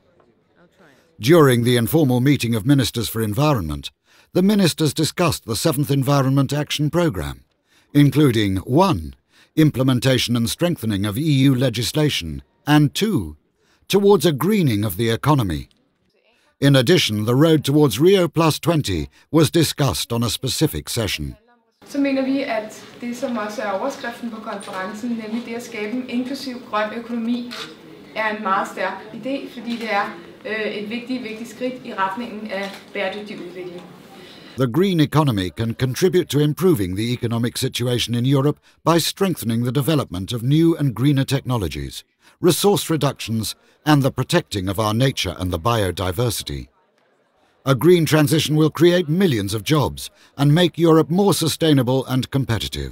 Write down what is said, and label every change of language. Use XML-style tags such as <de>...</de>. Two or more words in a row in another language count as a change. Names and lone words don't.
<en>During the informal meeting of Ministers for Environment, the ministers discussed the 7th Environment Action Programme, including 1. Implementation and strengthening of EU legislation, and 2. Towards a greening of the economy. In addition, the road towards Rio +20 was discussed on a specific session.</en> <da>Så mener vi, at det, som også er overskriften på konferencen, nemlig det at skabe en inklusiv grøn økonomi, er en meget stærk idé, fordi det er et vigtigt skridt i retningen af bæredygtig udvikling.</da> <en>The green economy can contribute to improving the economic situation in Europe by strengthening the development of new and greener technologies, resource reductions, and the protecting of our nature and the biodiversity. A green transition will create millions of jobs and make Europe more sustainable and competitive.</en>